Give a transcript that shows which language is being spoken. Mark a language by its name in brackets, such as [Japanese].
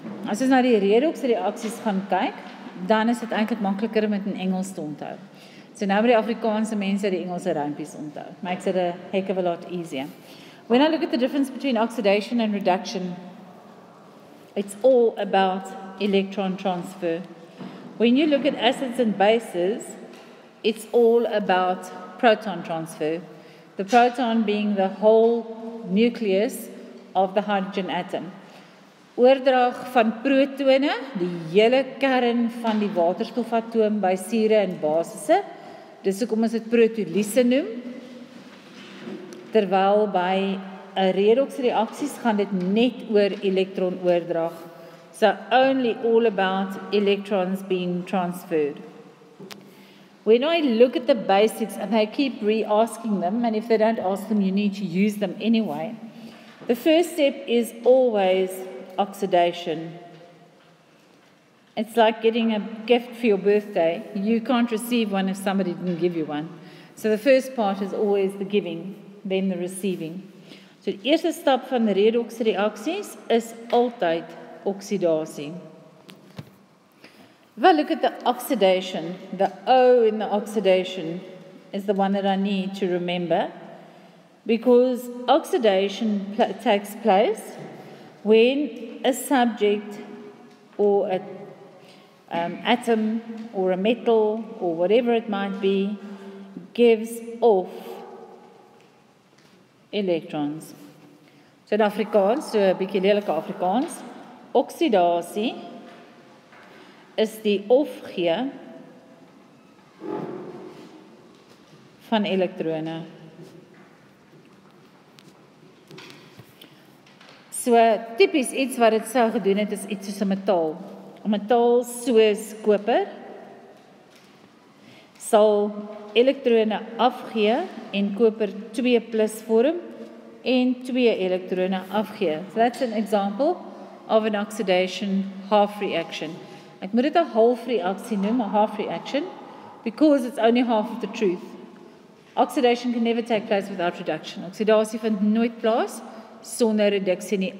[Afrikaans] As ons na die redox reaksies gaan kyk, dan is dit eintlik makliker om dit in Engels te onthou. So nou by die Afrikaanse mense die Engelse rympies onthou. [English] Makes it a heck of a lot easier. When I look at the difference between oxidation and reduction, it's all about electron transfer. When you look at acids and bases, it's all about proton transfer. The proton being the whole nucleus of the hydrogen atom. [Afrikaans] Oordrag van protone, die hele kern van die waterstofatoom by sure en basisse. Dis hoekom ons dit protolyse noem. Terwyl by 'n redox reaksies gaan dit net oor elektronoordrag. [English] So only all about electrons being transferred. When I look at the basics, and I keep re-asking them, and if they don't ask them, you need to use them anyway. The first step is always oxidation. It's like getting a gift for your birthday. You can't receive one if somebody didn't give you one. So the first part is always the giving, then the receiving. [Afrikaans] So die eerste stap van redox reaksies is altyd oxidasie. [English] If I look at the oxidation, the O in the oxidation is the one that I need to remember, because oxidation takes place when a subject or an atom or a metal or whatever it might be gives off electrons. [Afrikaans] So in Afrikaans, so 'n bietjie lelike Afrikaans, oxidasie is die opgee van elektrone. So tipies iets wat dit sou gedoen het is iets soos 'n metaal. 'n Metaal soos koper sal elektrone afgee en koper 2+ vorm en 2 elektrone afgee. [English] So that's an example of an oxidation half reaction. [Afrikaans] Ek moet dit 'n half reaksie noem, [English] a half reaction, because it's only half of the truth. Oxidation can never take place without reduction. [Afrikaans] Oxidasie vind nooit plaas sonder reduksie nie.